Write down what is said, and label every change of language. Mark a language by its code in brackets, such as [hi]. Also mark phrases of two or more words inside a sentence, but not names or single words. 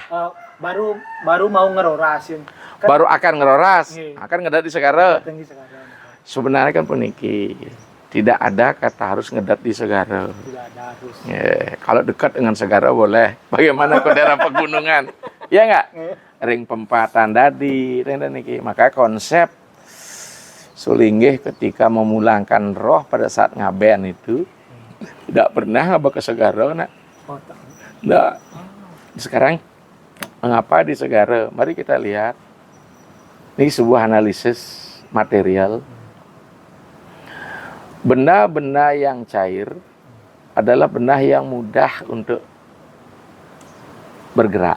[id] Baru mau ngerorasin. Kan, Baru akan ngeroras, Nggih. akan ngedat di segara. tinggi sekarang. Sebenarnya kan puniki tidak ada kata harus ngedat di segara. Tidak ada harus. Kalau dekat dengan segara boleh. Bagaimana ke daerah pegunungan? Ya nggak? [ban] Ring pempatan dadi, ring niki. [id] Maka konsep Sulinggih ketika memulangkan roh pada saat ngaben itu tidak pernah ngaba ke segara, nak. Nggak. Sekarang mengapa di segara? Mari kita lihat. Ini sebuah analisis material. Benda-benda yang cair adalah benda yang mudah untuk bergerak.